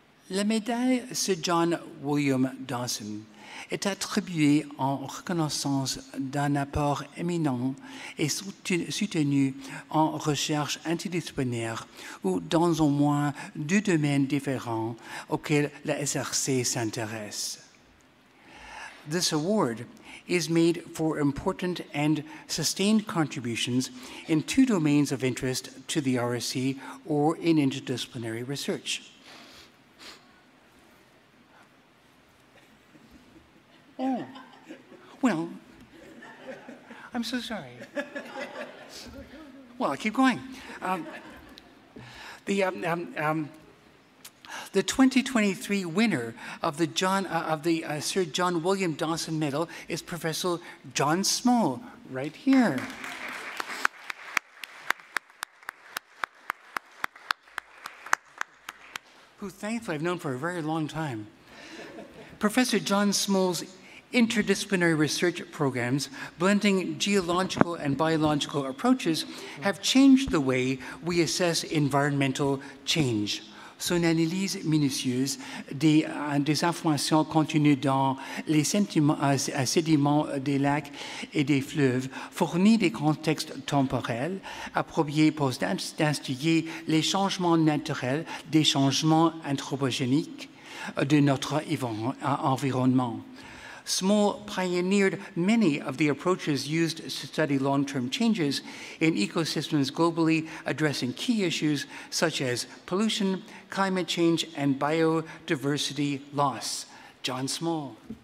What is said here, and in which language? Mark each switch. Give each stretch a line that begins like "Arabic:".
French: La médaille Sir John William Dawson est attribuée en reconnaissance d'un apport éminent et soutenu en recherche interdisciplinaire ou dans au moins deux domaines différents auxquels la SRC s'intéresse.
English: This award is made for important and sustained contributions in two domains of interest to the RSC or in interdisciplinary research. Oh, well, I'm so sorry. Well, I'll keep going. The 2023 winner of the Sir John William Dawson Medal is Professor John Small, right here. Who thankfully I've known for a very long time. Professor John Small's interdisciplinary research programs, blending geological and biological approaches, have changed the way we assess environmental change.
French: Son analyse minutieuse des informations contenues dans les sédiments des lacs et des fleuves fournit des contextes temporels appropriés pour distinguer les changements naturels des changements anthropogéniques de notre environnement.
English: Small pioneered many of the approaches used to study long-term changes in ecosystems globally, addressing key issues such as pollution, climate change, and biodiversity loss. John Small.